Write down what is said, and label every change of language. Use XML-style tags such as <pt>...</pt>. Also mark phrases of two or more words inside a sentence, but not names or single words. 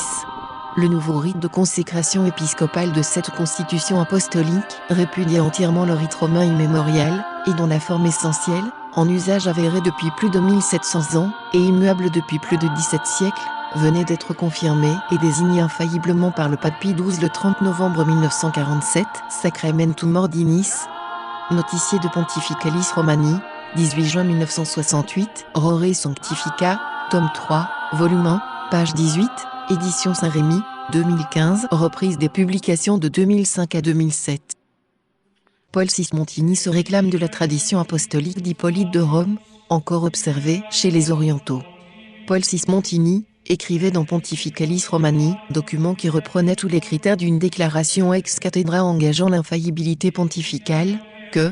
<fr>Le nouveau rite de consécration épiscopale de cette constitution apostolique répudiait entièrement le rite romain immémorial, et dont la forme essentielle, en usage avéré depuis plus de 1700 ans, et immuable depuis plus de 17 siècles, venait d'être confirmée et désignée infailliblement par le pape Pie XII le 30 novembre 1947, Sacramentum Ordinis. Noticier de Pontificalis Romani, 18 juin 1968, Rore Sanctifica, tome 3, volume 1, page 18, édition Saint-Rémy, 2015, reprise des publications de 2005 à 2007. Paul Sismontini se réclame de la tradition apostolique d'Hippolyte de Rome, encore observée chez les Orientaux. Paul Sismontini écrivait dans Pontificalis Romani, document qui reprenait tous les critères d'une déclaration</fr> <la>ex cathedra</la> <fr>engageant l'infaillibilité pontificale, que</fr>